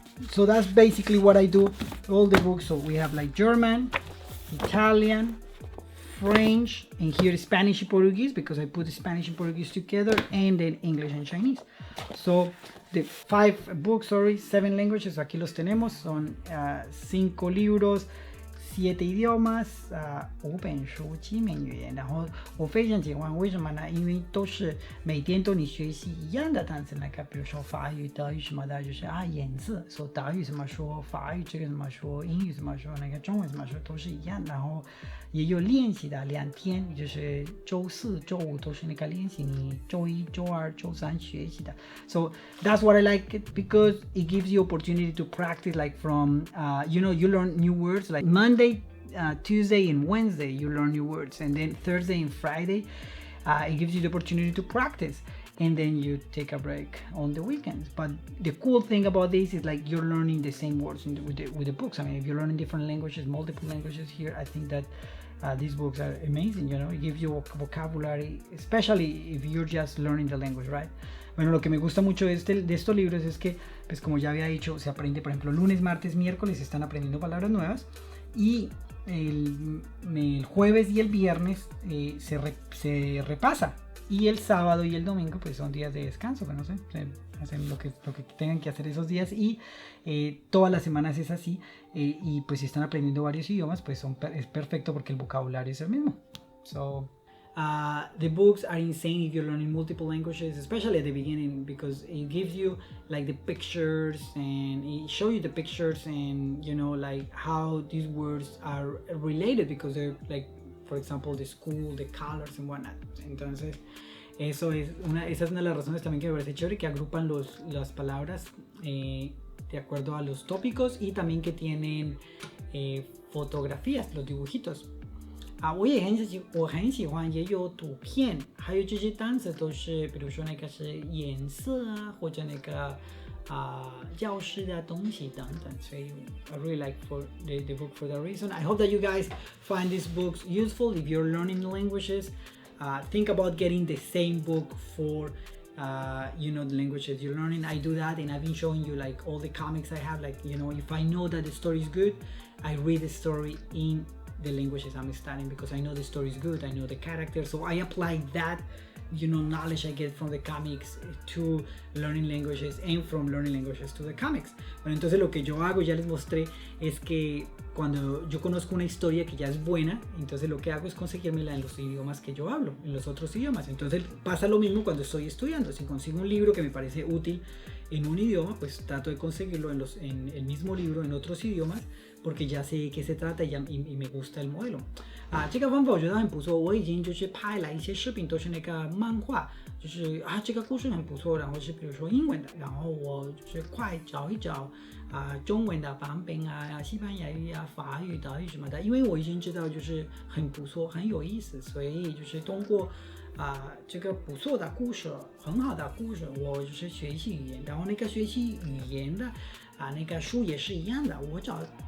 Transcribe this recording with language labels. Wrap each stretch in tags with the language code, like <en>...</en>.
<en>So that's basically what I do. All the books. So we have like German, Italian, French, and here Spanish and Portuguese because I put Spanish and Portuguese together, and then English and Chinese. So the 7 languages,</en> <es>aquí los tenemos, son 5 libros, 7 idiomas，</es> <zh>5本书7门语言。然后我非常喜欢，为什么呢？因为都是每天都你学习一样的单词，那个比如说法语、德语什么的，就是颜色，说德语怎么说，法语这个怎么说，英语怎么说，那个中文怎么说，都是一样。然后也有练习的2天，就是周4、周5都是那个练习，你周1、周2、周3学习的。</zh> <en>So that's what I like it because it gives you opportunity to practice like from you learn new words like Monday, Tuesday and Wednesday you learn new words, and then Thursday and Friday it gives you the opportunity to practice, and then you take a break on the weekends. But the cool thing about this is like you're learning the same words with the books. I mean, if you're learning different languages, multiple languages here, I think that these books are amazing, it gives you vocabulary, especially if you're just learning the language, right?</en> <es>Bueno, lo que me gusta mucho de estos libros es que, pues como ya había dicho, se aprende, por ejemplo, lunes, martes, miércoles, están aprendiendo palabras nuevas, y el jueves y el viernes se repasa, y el sábado y el domingo pues son días de descanso, pues no sé, hacen lo que tengan que hacer esos días, y todas las semanas es así, y pues si están aprendiendo varios idiomas pues es perfecto porque el vocabulario es el mismo.</es> <en>So the books are insane if you're learning multiple languages, especially at the beginning, because it gives you like the pictures, and it shows you the pictures, and like how these words are related, because they're like, for example, the school, the colors and whatnot.</en> <es>Entonces esa es una de las razones también que me parece chévere, que agrupan las palabras de acuerdo a los tópicos, y también que tienen fotografías, los dibujitos.</es> <zh>我也很喜欢，也有图片，还有这些单词都是，比如说那个是颜色啊，或者那个教室的东西等等，所以</zh> <en>I really like the book for that reason. I hope that you guys find these books useful if you're learning languages. Think about getting the same book for the languages you're learning. I do that, and I've been showing you like all the comics I have. Like if I know that the story is good, I read the story in the languages I'm studying, because I know the story is good, I know the characters, so I apply that knowledge I get from the comics to learning languages, and from learning languages to the comics.</en> <es>Bueno, entonces lo que yo hago, ya les mostré, es que cuando yo conozco una historia que ya es buena, entonces lo que hago es conseguírmela en los idiomas que yo hablo, en los otros idiomas. Entonces pasa lo mismo cuando estoy estudiando. Si consigo un libro que me parece útil en un idioma, pues trato de conseguirlo en el mismo libro en otros idiomas, porque ya sé qué se trata y me gusta el modelo。</es> <zh>这个方法我觉得很不错，我已经就是拍了一些视频，都是那个漫画，就是这个故事很不错，然后是比如说英文的，然后我就是快找一找中文的版本西班牙语法语、德语什么的，因为我已经知道就是很不错，很有意思，所以就是通过这个不错的故事，很好的故事，我就是学习语言，然后那个学习语言的那个书也是一样的，我找</zh>